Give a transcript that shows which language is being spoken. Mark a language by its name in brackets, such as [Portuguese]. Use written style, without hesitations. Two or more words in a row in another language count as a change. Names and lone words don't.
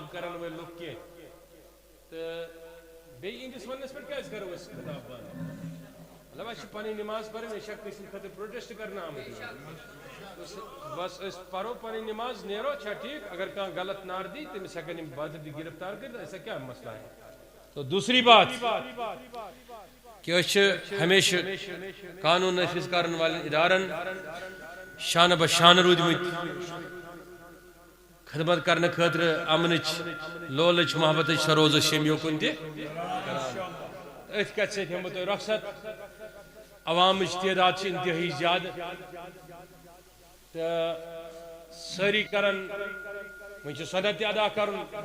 [Kashmiri] کرن وٲلۍ لُکھ کینٛہہ تہٕ بیٚیہِ یِہنٛدِس وننس پٮ۪ٹھ کیٛازِ کرو أسۍ خطاب بنٛد مطلب اَسہِ چھِ پنٕنۍ نماز پرٕنۍ أسۍ چھا کٲنٛسہِ ہٕنٛدِ خٲطرٕ پروٹیسٹ کرنہٕ آمٕتۍ بس أسۍ پرو پنٕنۍ نماز نیرو چھا ٹھیٖک اگر کانٛہہ غلط نعرٕ دی تٔمِس ہٮ۪کن یِم باضٲبطہٕ گرفتار کٔرِتھ [Urdu] ایسا کیٛاہ مسئلہ ہے تو دوسری بات کہ [Kashmiri] أسۍ چھِ ہمیشہ قانون نافذ کرن والٮ۪ن ادارن شانہ بشانہ روٗدمٕتۍ خدمت کرنہٕ خٲطرٕ امنٕچ لولٕچ محبتٕچ سۄ روز أسۍ ییٚمہِ یوکُن تہِ أتھۍ کتھِ سۭتۍ ہٮ۪مہٕ بہٕ تۄہہِ رۄخصت عوامٕچ تعداد چھِ انتہٲیی زیادٕ تہٕ سٲری کرن وۄنۍ چھُ صدد تہِ ادا کرُن